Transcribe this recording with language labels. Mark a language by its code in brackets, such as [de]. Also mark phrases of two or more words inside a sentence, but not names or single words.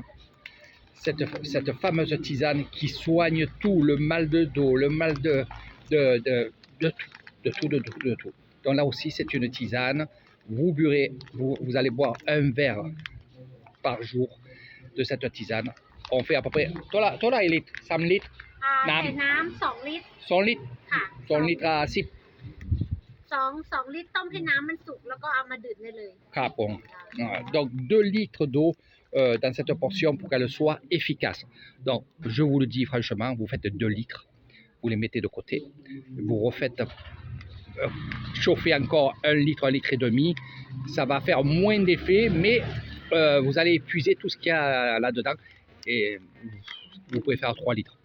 [fr] Cette fameuse tisane qui soigne tout, le mal de dos, le mal de tout. Donc là aussi, c'est une tisane. Vous burez, vous allez boire un verre par jour de cette tisane. On fait à peu près... Toi là, il est 3 litres. [th] ใส่น้ำ2 ลิตร [fr] 2 litres. [th] ค่ะ [fr] 2 litres à 10. [th] 2 ลิตรต้มให้น้ำมันสุกแล้วก็เอามาดื่มได้เลย [fr] Donc 2 litres d'eau dans cette portion pour qu'elle soit efficace. Donc, je vous le dis franchement, vous faites 2 litres, vous les mettez de côté, vous refaites chauffer encore 1 litre, 1 litre et demi, ça va faire moins d'effet, mais vous allez épuiser tout ce qu'il y a là-dedans et vous pouvez faire 3 litres.